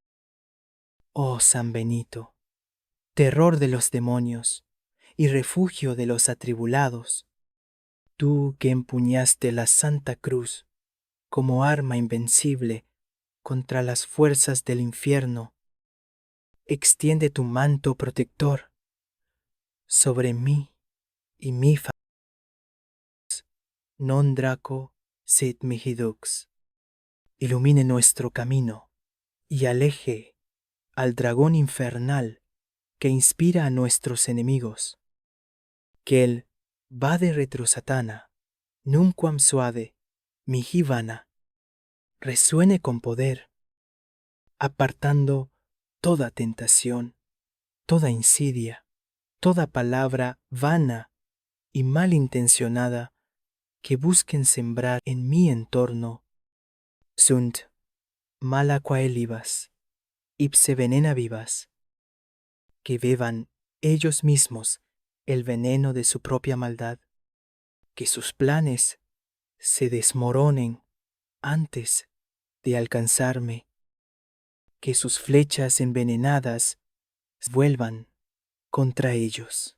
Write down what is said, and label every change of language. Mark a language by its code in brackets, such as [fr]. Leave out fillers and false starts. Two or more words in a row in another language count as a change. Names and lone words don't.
[es] Oh San Benito, terror de los demonios y refugio de los atribulados, tú que empuñaste la Santa Cruz como arma invencible contra las fuerzas del infierno, extiende tu manto protector sobre mí y mi familia. [la] Non Draco sit mihi dux. [es] Ilumine nuestro camino y aleje al dragón infernal que inspira a nuestros enemigos. Que el [la] vade retro satana, nunquam suade, mihi vana, [es] resuene con poder, apartando toda tentación, toda insidia, toda palabra vana y malintencionada que busquen sembrar en mi entorno. [la] Sunt mala quaelibas, ipse venena vivas, [es] que beban ellos mismos el veneno de su propia maldad, que sus planes se desmoronen antes de alcanzarme, que sus flechas envenenadas vuelvan contra ellos.